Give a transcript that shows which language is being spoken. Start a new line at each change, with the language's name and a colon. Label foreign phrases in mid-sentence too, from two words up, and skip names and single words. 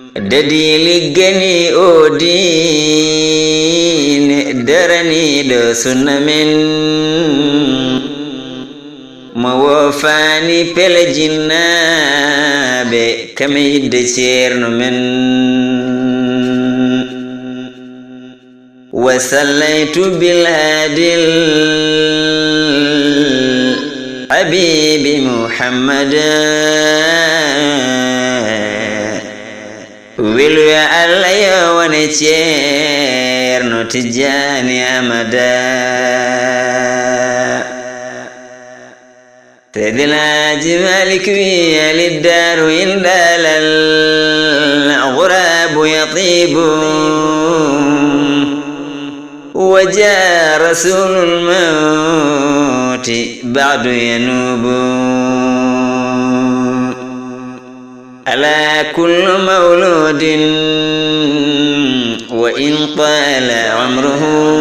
Fula: Dadi liggani o diine, daraniɗo sunna men. Mo wofani pele jinnaɓe, kame yidde ceerno men.
Arabic: وصليت بالهادي الحبيب محمد.
Fula: Welu ya Allah yo wane ceerno Tijjani amada.
Arabic: Seydina Haji Malik wi, "ألا دار عند الغراب يطيب. وجاء رسول الموت بعد ينوب. على كل مولود وإن طال عمره.